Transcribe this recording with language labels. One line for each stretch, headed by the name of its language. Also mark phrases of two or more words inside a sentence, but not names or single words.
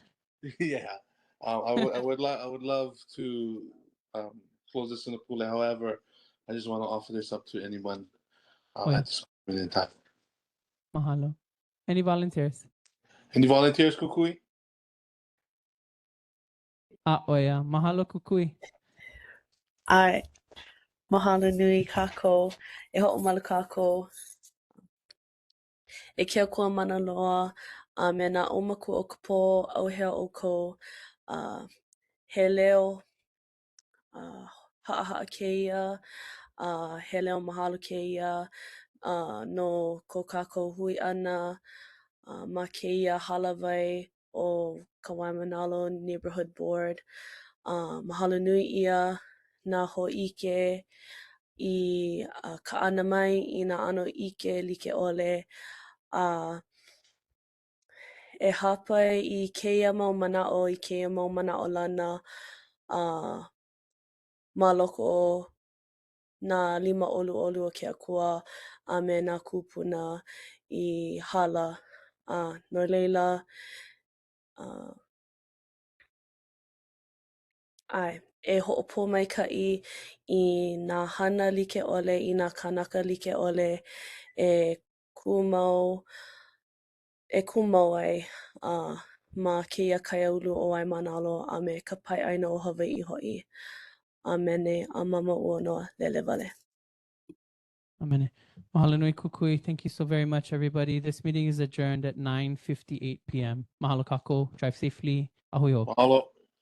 English: Yeah, I would love to close this in the pool. However, I just want to offer this up to anyone at this moment in time. Mahalo. Any volunteers? Any volunteers, Kukui? Yeah. Mahalo Kukui.
Hawaiian: Ai, mahalo nui kako, e ho'omala kako, e kia kua mana loa, me nā omaku o ka pō au hea o ko, he leo, ha'a keia, he leo mahalo keia, no ko kako hui ana, ma keia halawai o ka Waimānalo Neighborhood Board. Mahalo nui ia nā ho'ike I ka ana mai I nā ano ike like ole. E hapai I keia mau mana'o I keia mau mana'o lana ma loko o nā 5 ʻoluʻolu o ke akua a me nā kūpuna I hala. No leila, e ho'opō maikaʻi I nā hana like ole I nā kanaka like ole e kumau ai ma keia kaiāulu o Waimānalo a me ka paiʻaina o Hawaiʻi hoʻi. Amene, a mama ua noa lele wale. Amen. Mahalo nui Kukui.
English: Thank you so very much, everybody. This meeting is adjourned at 9:58 p.m.
Hawaiian: Mahalo kako.
English: Drive safely.
Hawaiian: Ahui o. Mahalo.